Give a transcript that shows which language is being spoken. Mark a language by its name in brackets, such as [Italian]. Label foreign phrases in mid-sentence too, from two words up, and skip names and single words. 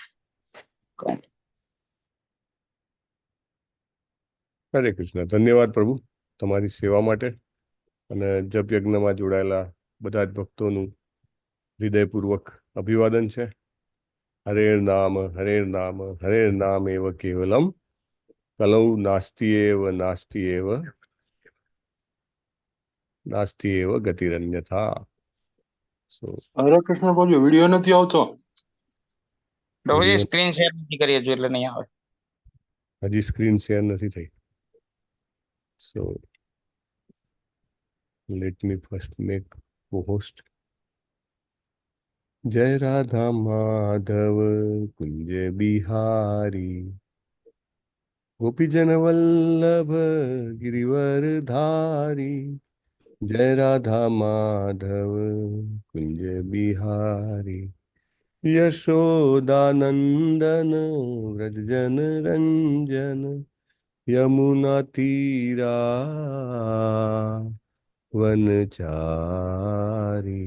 [Gujarati] હરે કૃષ્ણ. ધન્યવાદ પ્રભુ તમારી સેવા માટે અને જપ યજ્ઞમાં જોડાયેલા બધા જ ભક્તોનું હૃદયપૂર્વક અભિવાદન છે. [Sanskrit] હરે નામ એવ કેવલમ કલૌ નાસ્તિ એવ ગતિરન્યથા. [Gujarati] હરે કૃષ્ણ પ્રભુજી. વિડીયો નથી આવતો. પ્રભુજી [English] screen share [Gujarati] નથી કરી હજુ એટલે નહીં આવે. હજી [English] screen share [Gujarati] નથી થઈ. [English] So let me first make co-host. [Hindi] जय राधा माधव कुंज बिहारी गोपीजन वल्लभ गिरिवर धारी. जय राधा माधव कुंज बिहारी यशोदानंदन व्रजजन रंजन यमुना तीरा वनचारी.